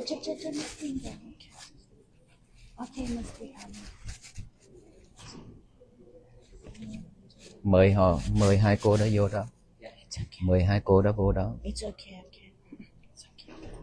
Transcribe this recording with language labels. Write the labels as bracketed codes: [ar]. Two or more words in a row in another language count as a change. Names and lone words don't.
[de] Okay, müsste ich haben. [vi] Mời hai cô đã vô đó. Mời hai cô đã vô đó. [en] It's okay. It's okay.